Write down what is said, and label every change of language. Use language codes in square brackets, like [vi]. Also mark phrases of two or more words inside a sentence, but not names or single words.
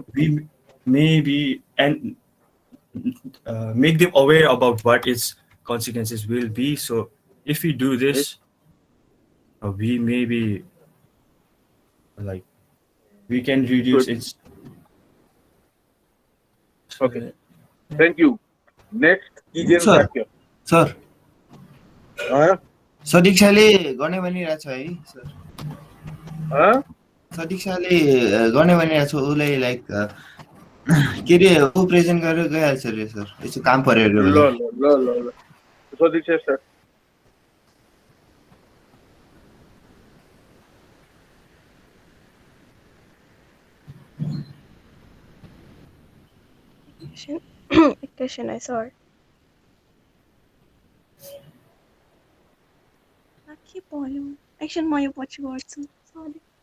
[en] we maybe and make them aware about what its consequences will be. So if we do Okay. this, we maybe like we can reduce Good. its. Okay. Thank you. Next, Kijen सर Shakya. सर Huh? [ne] सदीक्षाले गर्ने भनिरहेछ है सर [en] Huh? [ne] सदीक्षाले गर्ने भनिरहेछ उसलाई लाइक के अरे ऊ प्रेजेन्ट गरेर गइहाल्छ अरे सर यसो काम पऱ्यो अरे उसलाई लौ, लौ, लौ, लौ, लौ. Sadiskshya, [en] sir. [ne] एकैछिन एकैछिन है सर के भयो एकछिन म यो पछि गर्छु सरी